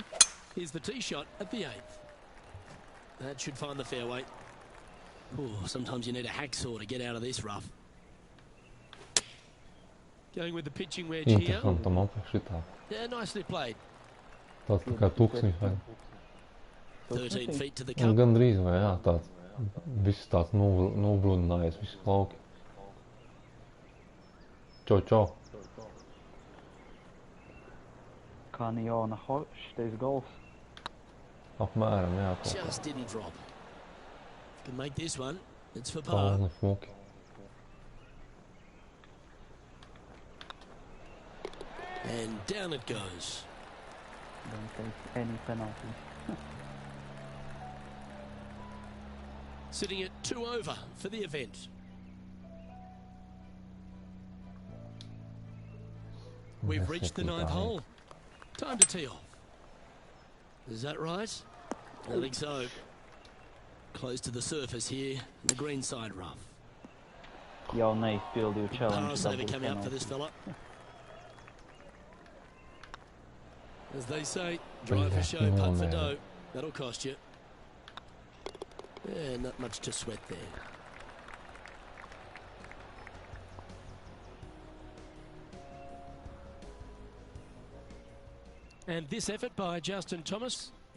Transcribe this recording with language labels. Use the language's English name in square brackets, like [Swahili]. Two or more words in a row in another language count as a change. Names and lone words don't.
[English] Here's the tee shot at the 8th. That should find the fairway. Oh, sometimes you need a hacksaw to get out of this rough. Going with the pitching wedge here. Yeah, nicely played. 13 feet to the cup. [Latvian] Gandrīz vai jā, tāds viss tāds noblūdinājies, viss lauki. Čau. Kā Niona šitais gols. Apmēram, jā. [English] Just didn't drop. Can make this one. It's for par. [Latvian] Smuki. [English] And down it goes. Don't take any penalties. Sitting at 2 over for the event. We've reached the 9th hole. Time to tee off. Is that right? I think so. Close to the surface here, the green side rough. [Latvian] Jau neizpildīju challenge. [English] Par saver coming up for this fella. As they say, drive for show, putt for dough. That'll cost you. Yeah, not much to sweat there. And this effort by Justin Thomas.